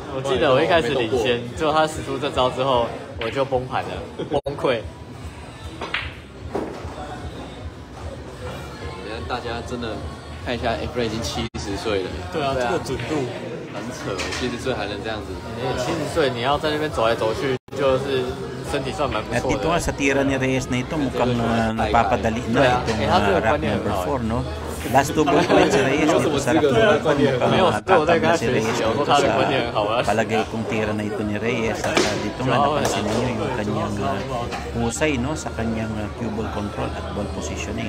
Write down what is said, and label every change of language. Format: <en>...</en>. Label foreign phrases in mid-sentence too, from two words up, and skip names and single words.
<zh>我记得我一开始领先，结果他使出这招之后，我就崩盘了，崩溃。大家真的看一下 ，Efren 已经70岁了。对啊，这个准度很扯，70岁还能这样子。70岁你要在那边走来走去，就是身体算蛮不错的。</zh> <tl>At ito nga sa tira ni Reyes na ito mukhang napapadali na itong</tl> <en>rack number 4,</en> <tl>no?</tl> <en>Last 2 ball points</en> <tl>si Reyes dito sa</tl> <en>rack number 4.</en> <tl>Mukhang tatag na si Reyes dito sa palagay kong tira na ito ni Reyes. At dito nga napansin ninyo yung kanyang kanyang husay, no, sa kanyang</tl> <en>cue ball control</en> <tl>at</tl> <en>ball positioning.</en>